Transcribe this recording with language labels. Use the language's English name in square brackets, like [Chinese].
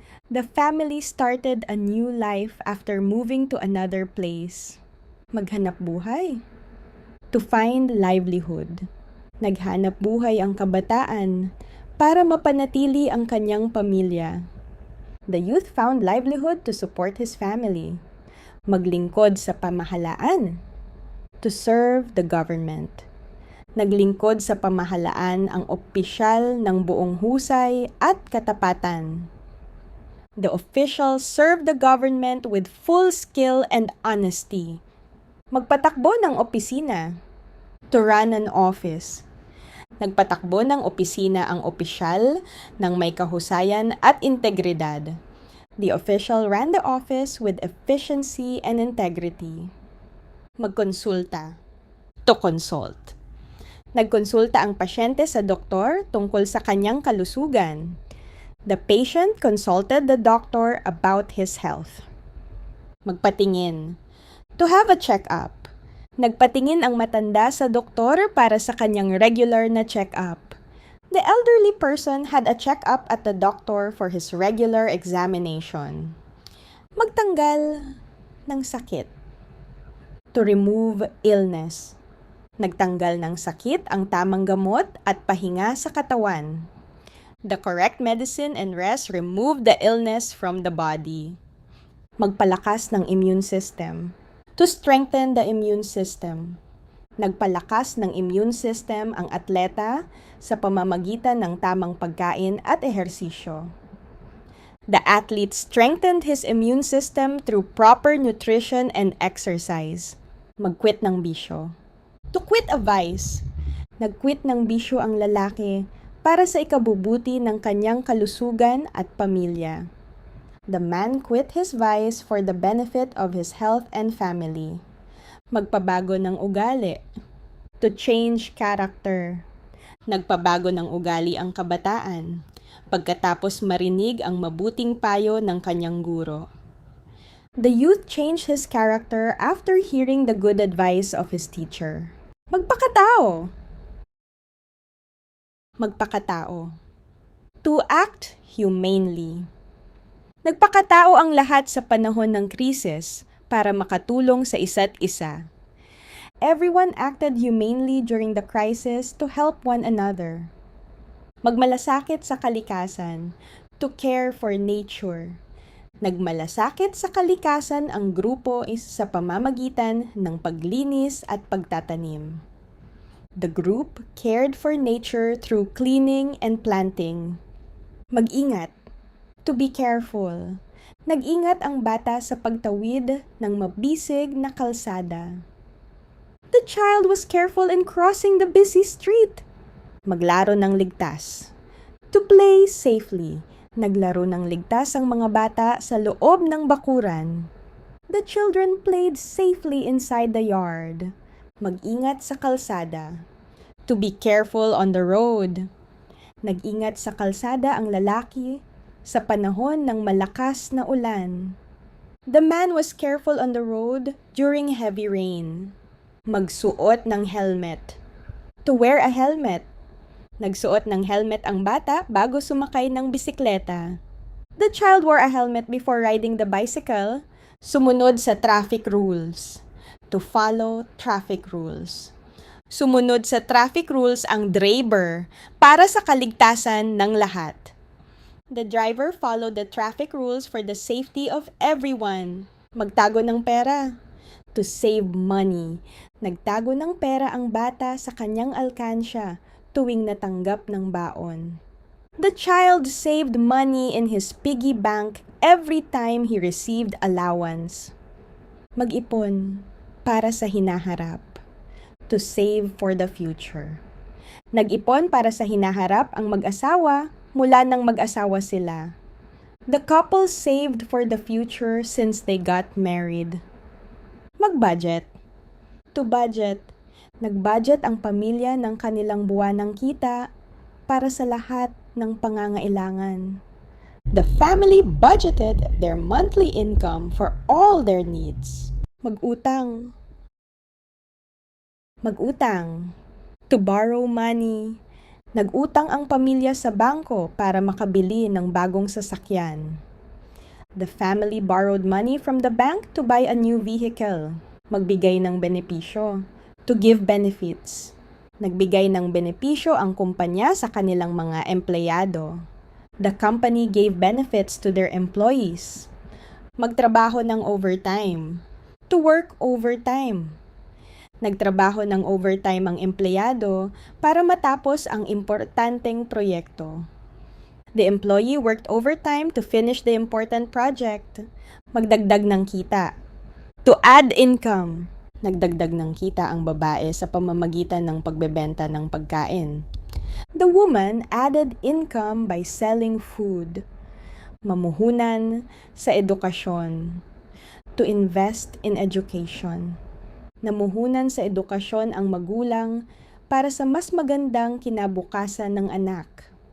[English] The family started a new life after moving to another place. [Filipino] Maghanap buhay. [English] To find livelihood. [Filipino] Naghanap buhay ang kabataan para mapanatili ang kanyang pamilya. [English] The youth found livelihood to support his family. [Filipino] Maglingkod sa pamahalaan, [English] to serve the government. [Filipino] Naglingkod sa pamahalaan ang opisyal ng buong husay at katapatan. [English] The officials served the government with full skill and honesty. [Filipino] Magpatakbo ng opisina, [English] to run an office. [Filipino] Nagpatakbo ng opisina ang opisyal ng may kahusayan at integridad. [English] The official ran the office with efficiency and integrity. [Filipino] Magkonsulta, [English] to consult. [Filipino] Nagkonsulta ang pasyente sa doktor tungkol sa kanyang kalusugan. [English] The patient consulted the doctor about his health. [Filipino] Magpatingin, [English] to have a check-up. [Filipino] Nagpatingin ang matanda sa doktor para sa kanyang regular na check-up. [English] The elderly person had a check-up at the doctor for his regular examination. [Filipino] Magtanggal ng sakit. [English] To remove illness. [Filipino] Nagtanggal ng sakit ang tamang gamot at pahinga sa katawan. [English] The correct medicine and rest removed the illness from the body. [Filipino] Magpalakas ng [English] immune system. To strengthen the immune system. [Filipino] Nagpalakas ng immune system ang atleta sa pamamagitan ng tamang pagkain at ehersisyo. [English] The athlete strengthened his immune system through proper nutrition and exercise. [Filipino] Mag-quit ng bisyo. [English] To quit a vice. [Filipino] Nag-quit ng bisyo ang lalaki para sa ikabubuti ng kanyang kalusugan at pamilya. [English] The man quit his vice for the benefit of his health and family. [Filipino] Magpabago ng ugali. [English] To change character. [Filipino] Nagpabago ng ugali ang kabataan pagkatapos marinig ang mabuting payo ng kanyang guro. [English] The youth changed his character after hearing the good advice of his teacher. [Filipino] Magpakatao. Magpakatao. [English] To act humanely. [Filipino] Nagpakatao ang lahat sa panahon ng krisis para makatulong sa isa't isa. [English] Everyone acted humanely during the crisis to help one another. [Filipino] Magmalasakit sa kalikasan, [English] to care for nature. [Filipino] Nagmalasakit sa kalikasan ang grupo sa pamamagitan ng paglinis at pagtatanim. [English] The group cared for nature through cleaning and planting. [Filipino] Mag-ingat. [English] To be careful. [Filipino] Nag-ingat ang bata sa pagtawid ng mabisig na kalsada. [English] The child was careful in crossing the busy street. [Filipino] Maglaro ng ligtas. [English] To play safely. [Filipino] Naglaro ng ligtas ang mga bata sa loob ng bakuran. [English] The children played safely inside the yard. [Filipino] Mag-ingat sa kalsada. [English] To be careful on the road. [Filipino] Nag-ingat sa kalsada ang lalaki sa panahon ng malakas na ulan. [English] The man was careful on the road during heavy rain. [Filipino] Magsuot ng [English] helmet. To wear a helmet. [Filipino] Nagsuot ng helmet ang bata bago sumakay ng bisikleta. [English] The child wore a helmet before riding the bicycle. [Filipino] Sumunod sa [English] traffic rules. To follow traffic rules. [Filipino] Sumunod sa traffic rules ang driver para sa kaligtasan ng lahat. [English] The driver followed the traffic rules for the safety of everyone. [Filipino] Magtago ng pera. [English] To save money. [Filipino] Nagtago ng pera ang bata sa kanyang alkansya tuwing natanggap ng baon. [English] The child saved money in his piggy bank every time he received allowance. [Filipino] Mag-ipon para sa hinaharap. [English] To save for the future. [Filipino] Nag-ipon para sa hinaharap ang mag-asawa mula nang mag-asawa sila. [English] The couple saved for the future since they got married. [Filipino] Mag-budget. [English] To budget. [Filipino] Nag-budget ang pamilya ng kanilang buwanang kita para sa lahat ng pangangailangan. [English] The family budgeted their monthly income for all their needs. [Filipino] Mag-utang. Mag-utang. [English] To borrow money. [Filipino] Nag-utang ang pamilya sa bangko para makabili ng bagong sasakyan. [English] The family borrowed money from the bank to buy a new vehicle. [Filipino] Magbigay ng benepisyo. [English] To give benefits. [Filipino] Nagbigay ng benepisyo ang kumpanya sa kanilang mga empleyado. [English] The company gave benefits to their employees. [Filipino] Magtrabaho ng overtime. [English] To work overtime. [Filipino] Nagtrabaho ng overtime ang empleyado para matapos ang importanteng proyekto. [English] The employee worked overtime to finish the important project. [Filipino] Magdagdag ng kita. [English] To add income. [Filipino] Nagdagdag ng kita ang babae sa pamamagitan ng pagbebenta ng pagkain. [English] The woman added income by selling food. [Filipino] Mamuhunan sa edukasyon. [English] To invest in education. [Filipino] Namuhunan sa edukasyon ang magulang para sa mas magandang kinabukasan ng anak.